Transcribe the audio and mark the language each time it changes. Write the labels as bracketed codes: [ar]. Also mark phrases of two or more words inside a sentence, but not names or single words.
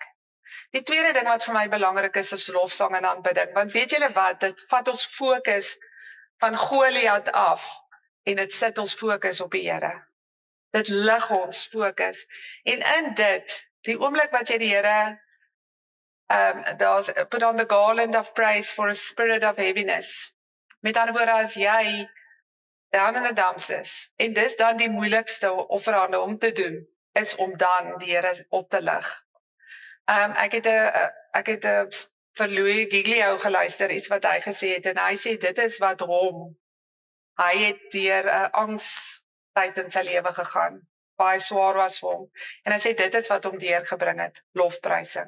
[af] Die tweede ding wat vir my belangrik is lofsang en aanbidding, want weet julle wat, dit vat ons fokus van Goliat af en dit sit ons fokus op die Here. Dit lig ons fokus. En in dit, die oomblik wat jy die Here daar's [en] put on the garland of praise for a spirit of heaviness. [af] Met ander woorde, as jy [en] down in the dumps [af] is, en dis dan die moeilikste offerande om te doen, is om dan die Here op te lig. Ek het vir Louis Giglio geluister, iets wat hy gesê het, en hy sê dit is wat hy het deur 'n angstyd in sy lewe gegaan, baie swaar was vir hom, en hy sê dit is wat hom deurgebring het, lofprysing.